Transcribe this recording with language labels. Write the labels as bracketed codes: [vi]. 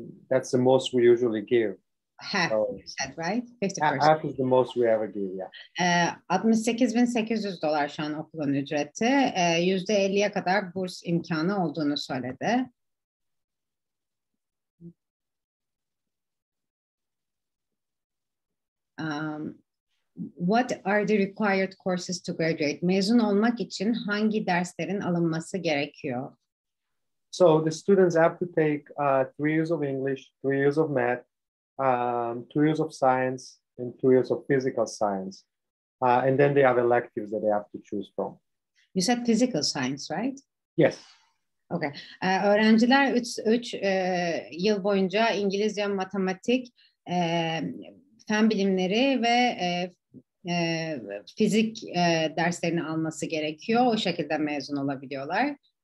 [en] That's the most we usually give. Half, so, you said, right? 50%. Half is the most we ever give, yeah. [tr] 68.800 dolar şu an okulun ücreti. %50'ye kadar burs imkanı olduğunu söyledi. [en] What are the required courses to graduate? [tr] Mezun olmak için hangi derslerin alınması gerekiyor? [en] So the students have to take 3 years of English, 3 years of math, 2 years of science, and 2 years of physical science. And then they have electives that they have to choose from. You said physical science, right? Yes. Okay. [tr] Öğrenciler 3 yıl boyunca İngilizce, matematik, fen bilimleri ve fizik derslerini alması gerekiyor. O şekilde mezun olabiliyorlar.